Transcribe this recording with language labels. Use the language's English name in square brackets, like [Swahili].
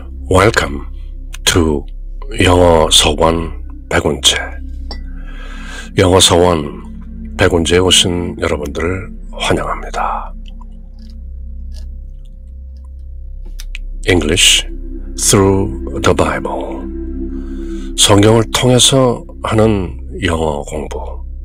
[English] Welcome to 영어 서원 백운재. [Korean] 영어 서원 백운재에 오신 여러분들을 환영합니다. [English] English through the Bible. [Korean] 성경을 통해서 하는 영어 공부.